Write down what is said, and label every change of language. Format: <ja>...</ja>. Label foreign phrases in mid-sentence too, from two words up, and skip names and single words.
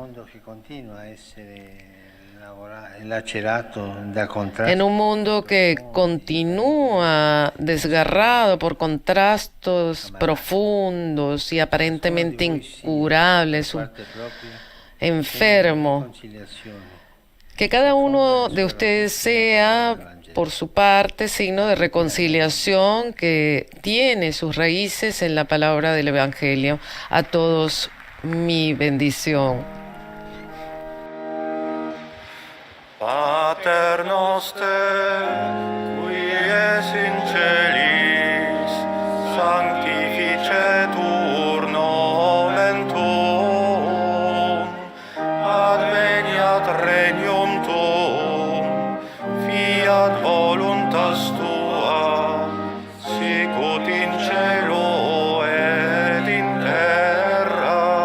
<es>En un mundo que continúa desgarrado por contrastes profundos y aparentemente incurables, enfermo, que cada uno de ustedes sea, por su parte, signo de reconciliación que tiene sus raíces en la palabra del Evangelio. A todos mi bendición.</es> <la>Pater noster, qui es in celis, sanctificetur nomen tuum, adveniat regnum tuum, fiat voluntas tua, sicut in cielo et in terra.</la>